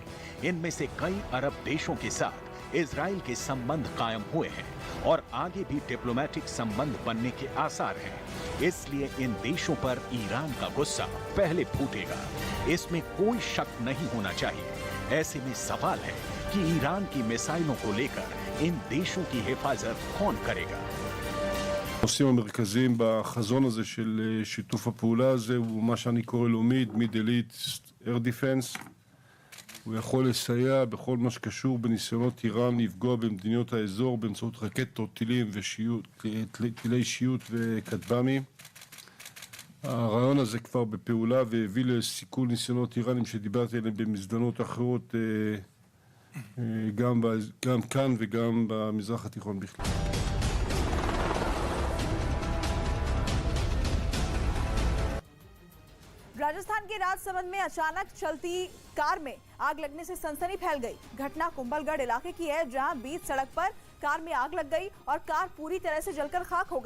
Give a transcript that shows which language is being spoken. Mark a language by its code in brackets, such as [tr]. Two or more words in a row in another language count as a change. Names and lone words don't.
[hi] इनमें से कई अरब देशों के साथ इजराइल के संबंध कायम हुए हैं और आगे भी डिप्लोमेटिक संबंध बनने के आसार हैं। इसलिए इन देशों पर ईरान का गुस्सा पहले फूटेगा, इसमें कोई शक नहीं होना चाहिए। ऐसे में सवाल है कि ईरान की मिसाइलों को लेकर इन देशों की हिफाजत कौन करेगा। [he] הנושאים המרכזיים בחזון הזה של שיתוף הפעולה הזה הוא מה שאני קורא לו [en] Middle East Air Defense. [he] הוא יכול לסייע בכל מה שקשור בניסיונות איראן לפגוע במדינות האזור באמצעות רקטות, טילים טילי שיוט וכטב"מים. הרעיון הזה כבר בפעולה והביא לסיכול ניסיונות איראנים שדיברתי עליהם במזדמנות אחרות גם כאן וגם במזרח התיכון בכלל. [hi] राजस्थान के राजसमंद में अचानक चलती कार में आग लगने से सनसनी फैल गई। घटना कुंभलगढ़ इलाके की है, जहां बीच सड़क पर कार में आग लग गई और कार पूरी तरह से जलकर खाक हो गई।